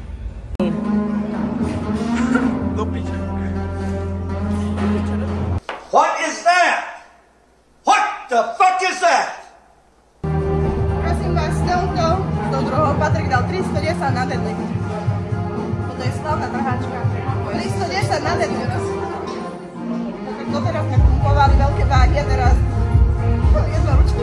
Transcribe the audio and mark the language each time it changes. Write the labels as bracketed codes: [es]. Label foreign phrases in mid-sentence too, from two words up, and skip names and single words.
[sk] Do piče. [en] What is that? What the fuck is that? [sk] Prosím vás, s tou druhou Patrik dal 310 na deadlift. Toto je slavná trhačka. 310 na deadlift. Tak doteraz sme pumpovali veľké váhy a teraz jednoručne.